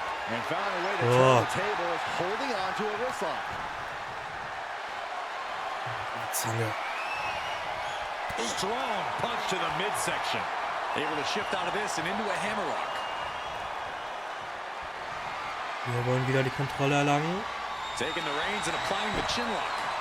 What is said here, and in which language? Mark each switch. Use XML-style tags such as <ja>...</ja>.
<en>And found a way to turn the tables, holding on to a wrist lock.</en> <de>Zange.</de> <en>Strong punch to the midsection. Able to shift out of this and into a hammerlock.</en> <de>Wir wollen wieder die Kontrolle erlangen.</de> <en>Taking the reins and applying the chinlock.</en>